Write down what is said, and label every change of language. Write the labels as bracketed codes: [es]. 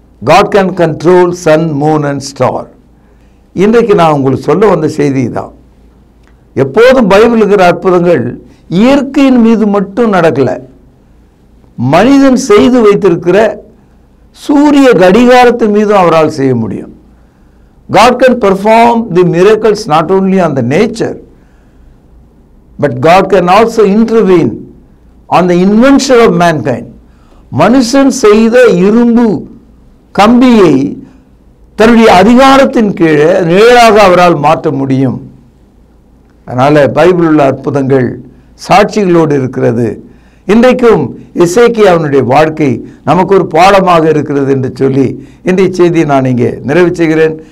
[en] God can control sun, moon and star. [ta] இன்றைக்கு நான் உங்களுக்கு சொல்ல வந்த செய்தி தான். எப்போதும் பைபிள் இருக்கிற அற்புதங்கள் இயற்கையின் மீது மட்டும் நடக்கல, மனிதன் செய்து வைத்திருக்கிற சூரிய கடிகாரத்தின் மீதும் அவரால் செய்ய முடியும். [en] God can perform the miracles not only on the nature, but God can also intervene on the invention of mankind. [ta] மனுஷன் செய்த இரும்பு கம்பியை தன்னுடைய அதிகாரத்தின் கீழே நிழலாக அவரால் மாற்ற முடியும். அதனால் பைபிள் உள்ள அற்புதங்கள் சாட்சிகளோடு இருக்கிறது. இன்றைக்கும் எசேக்கியாவினுடைய வாழ்க்கை நமக்கு ஒரு பாடமாக இருக்கிறது என்று சொல்லி இன்றைய செய்தியை நான் இங்கே நிறைவு செய்கிறேன்.